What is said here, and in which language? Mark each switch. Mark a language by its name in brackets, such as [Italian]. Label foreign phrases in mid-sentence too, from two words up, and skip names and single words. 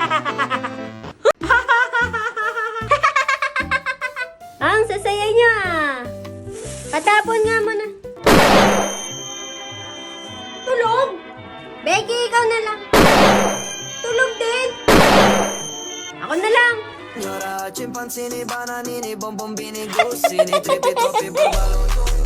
[Filipino] Ang sasaya niyo ah. Patapon nga muna. Tulog? Becky, ikaw na lang. Tulog din. Ako na lang. [Italian] Signora, chimpanzini, bananini, bombombini, gussini, tripi, troppi, bubalon,